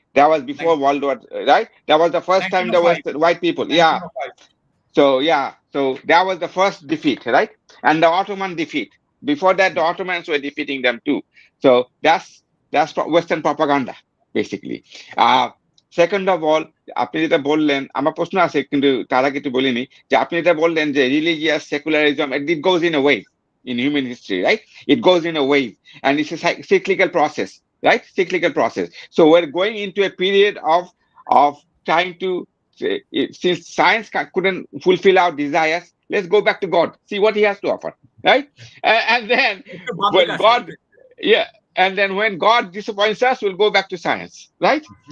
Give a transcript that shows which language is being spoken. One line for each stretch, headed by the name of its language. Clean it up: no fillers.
English: That was before World War, right? That was the first time the white people, so that was the first defeat, right? And the Ottoman defeat. Before that, the Ottomans were defeating them too. So that's Western propaganda, basically. Second of all,
Bangla: আপনি যেটা বললেন, আমার প্রশ্ন আছে কিন্তু তার আগে একটু বলিনি, যে আপনি যেটা বললেন যে religious secularism,
English: it goes in a wave in human history, right? It goes in a wave, and it's a cyclical process, right? Cyclical process. So we're going into a period of trying to, since science couldn't fulfill our desires, let's go back to God, see what he has to offer, right? And then when God, and then when God disappoints us, we'll go back to science, right?